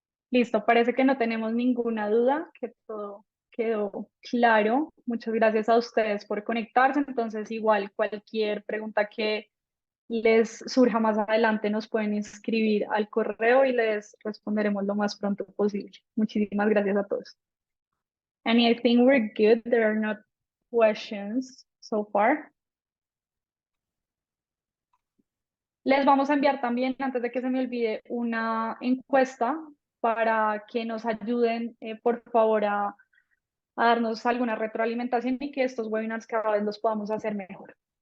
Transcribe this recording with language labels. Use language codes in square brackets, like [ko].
[es] Listo, parece que no tenemos ninguna duda, que todo quedó claro. Muchas gracias a ustedes por conectarse. Entonces, igual cualquier pregunta que les surja más adelante nos pueden escribir al correo y les responderemos lo más pronto posible. Muchísimas gracias a todos. [en] And I think we're good. There are no questions so far. [es] Les vamos a enviar también, antes de que se me olvide, una encuesta para que nos ayuden, por favor, a darnos alguna retroalimentación y que estos webinars cada vez los podamos hacer mejor.